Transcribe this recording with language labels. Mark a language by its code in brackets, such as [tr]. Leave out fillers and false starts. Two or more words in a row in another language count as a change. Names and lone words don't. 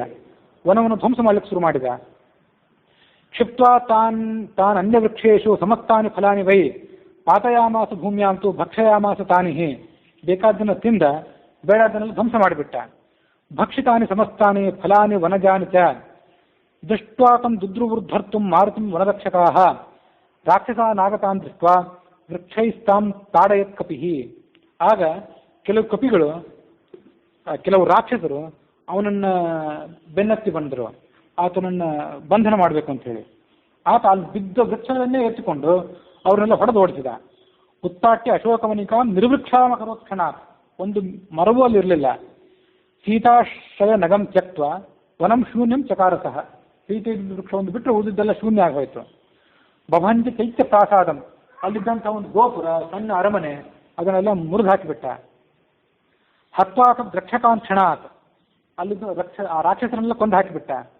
[kn] ವನವನ್ನು ಧ್ವಂಸ ಮಾಡಲಿಕ್ಕೆ ಶುರು ಮಾಡಿದ. [sa] ಕ್ಷಿಪ್ತ್ವಾ ತಾನ್ ಅನ್ಯ ವೃಕ್ಷೇಶು ಸಮಸ್ತಾನಿ ಫಲಾನಿ ವೈ ಪಾತಯಾಮಾಸ ಭೂಮ್ಯಾಂತು ಭಕ್ಷಯಾಮಾಸ ತಾನಿ ಹಿ. [kn] ಬೇಕಾದ್ದನ್ನು ತಿಂದ, ಬೇಡದನ್ನೆಲ್ಲ ಧ್ವಂಸ ಮಾಡಿಬಿಟ್ಟ. [sa] ಭಕ್ಷಿತಾನಿ ಸಮಸ್ತಾನಿ ಫಲಾನಿ ವನಜಾನಿ ಚ ದೃಷ್ಟ್ವಾ ತಂ ದುದ್ರುವೃದ್ಧರ್ತು ಮಾರುತಿಂ ವನರಕ್ಷಕಾಃ ರಾಕ್ಷಸಾನಾಗತಾನ್ ದೃಷ್ಟ್ವಾ ವೃಕ್ಷೈಸ್ತಾಂ ತಾಡಯತ್ ಕಪಿಃ. [kn] ಆಗ ಕೆಲವು ಕಪಿಗಳು, ಕೆಲವು ರಾಕ್ಷಸರು ಅವನನ್ನು ಬೆನ್ನತ್ತಿ ಬಂದರು, ಆತನನ್ನು ಬಂಧನ ಮಾಡಬೇಕು ಅಂತ ಹೇಳಿ. ಆತ ಅಲ್ಲಿ ಬಿದ್ದ ವೃಕ್ಷಗಳನ್ನೇ ಎತ್ತಿಕೊಂಡು ಅವರನ್ನೆಲ್ಲ ಹೊಡೆದು ಓಡಿಸಿದ. [sa] ಉತ್ತಾಟ್ಯ ಅಶೋಕವನಿಕಾ ನಿರ್ವೃಕ್ಷಾಮಕರೋಕ್ಷಣಾತ್. [kn] ಒಂದು ಮರವೂ ಅಲ್ಲಿರಲಿಲ್ಲ. [sa] ಸೀತಾಶ್ರಯ ನಗಂ ತ್ಯಕ್ತ್ವ ವನಂ ಶೂನ್ಯಂ ಚಕಾರಸಃ. [kn] ಸೀತೆ ವೃಕ್ಷ ಒಂದು ಬಿಟ್ಟರೆ ಉಳಿದಿದ್ದೆಲ್ಲ ಶೂನ್ಯ ಆಗೋಯ್ತು. [sa] ಬಭಂಜ ಚೈತ್ಯ ಪ್ರಾಸಾದಂ [kn] ಅಲ್ಲಿದ್ದಂಥ ಒಂದು ಗೋಪುರ, ಸಣ್ಣ ಅರಮನೆ, ಅದನ್ನೆಲ್ಲ ಮುರಿದು ಹಾಕಿಬಿಟ್ಟ. [sa] ಹತ್ವಾಕ ರಕ್ಷಕಾನ್ ಕ್ಷಣಾತ್, [kn] ಅಲ್ಲಿದ್ದ ಆ ರಾಕ್ಷಸರನ್ನೆಲ್ಲ ಕೊಂದು ಹಾಕಿಬಿಟ್ಟ.